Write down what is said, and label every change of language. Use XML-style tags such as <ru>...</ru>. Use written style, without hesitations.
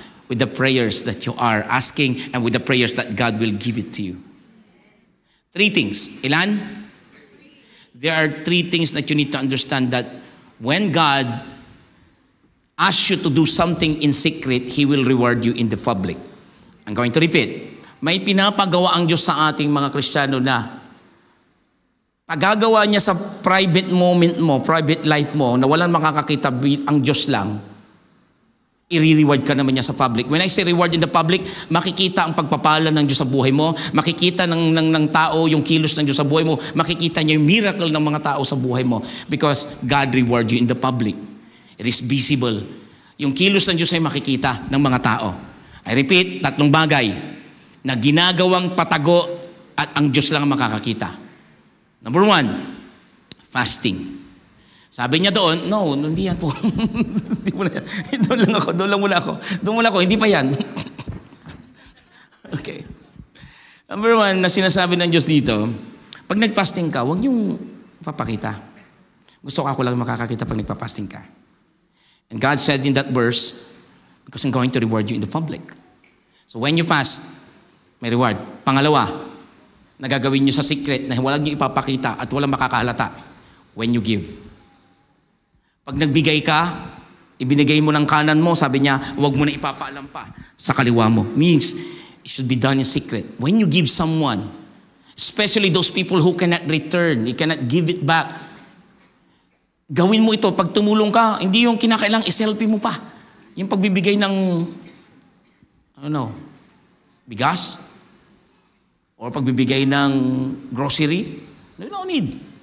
<en>With the prayers that you are asking and with the prayers that God will give it to you. 3 things. Ilan? There are 3 things that you need to understand, that when God asks you to do something in secret, He will reward you in the public. I'm going to repeat.</en> <tl>May pinapagawa ang Diyos sa ating mga Kristiyano na pagagawa niya sa private moment mo, private life mo, na walang makakakita, ang Diyos lang, i-reward ka naman niya sa public.</tl> <en>When I say reward in the public,</en> <tl>makikita ang pagpapala ng Diyos sa buhay mo, makikita ng tao yung kilos ng Diyos sa buhay mo, makikita niya yung miracle ng mga tao sa buhay mo,</tl> <en>because God reward you in the public. It is visible.</en> <tl>Yung kilos ng Diyos ay makikita ng mga tao.</tl> <en>I repeat,</en> <tl>3 bagay na ginagawang patago at ang Diyos lang ang makakakita. Number 1, fasting. Sabi niya doon, no, hindi yan po. Hindi mo na yan. Doon muna ako, hindi pa yan. Okay. Number 1, na sinasabi ng Diyos dito, pag nag-fasting ka, huwag niyong papakita. Gusto ko lang makakakita pag nagpa-fasting ka.</tl> <en>And God said in that verse, because I'm going to reward you in the public. So when you fast,</en> <tl>may</tl> <en>reward.</en> <tl>Pangalawa, nagagawin niyo sa secret na walang niyo ipapakita at walang makakahalata</tl> <en>when you give.</en> <tl>Pag nagbigay ka, ibinigay mo ng kanan mo, sabi niya, huwag mo na ipapaalam pa sa kaliwa mo.</tl> <en>Means, it should be done in secret. When you give someone, especially those people who cannot return, you cannot give it back,</en> <tl>gawin mo ito. Pag tumulong ka, hindi yung kinakailang iselfie mo pa. Yung pagbibigay ng, bigas, or pagbibigay ng grocery,</tl> <en>you don't need.</en>